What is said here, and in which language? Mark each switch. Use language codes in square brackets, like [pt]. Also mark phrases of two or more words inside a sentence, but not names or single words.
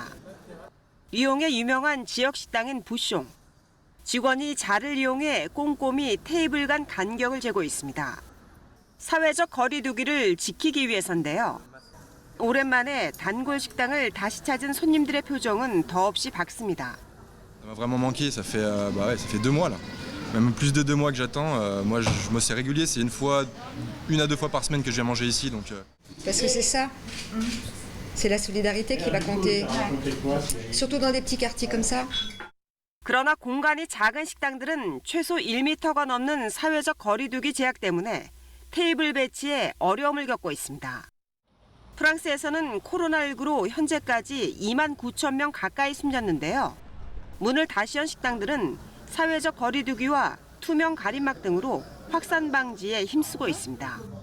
[ko] 리옹의 유명한 지역 식당인 부숑. 직원이 자를 이용해 꼼꼼히 테이블 간 간격을 재고 있습니다. 사회적 거리 두기를 지키기 위해서인데요. 오랜만에 단골 식당을 다시 찾은 손님들의 표정은 더없이 밝습니다. [fr] Ça m'a vraiment manqué, ça fait 2 mois là. Même plus de 2 mois que j'attends. Moi c'est régulier, c'est 1 à 2 fois par semaine que je viens manger ici donc Parce que c'est ça. C'est la solidarité qui va compter. Surtout dans des petits quartiers comme ça. [ko] 그러나 공간이 작은 식당들은 최소 1m가 넘는 사회적 거리두기 제약 때문에 테이블 배치에 어려움을 겪고 있습니다. 프랑스에서는 코로나19로 현재까지 2만 9천 명 가까이 숨졌는데요. 문을 다시 연 식당들은 사회적 거리두기와 투명 가림막 등으로 확산 방지에 힘쓰고 있습니다.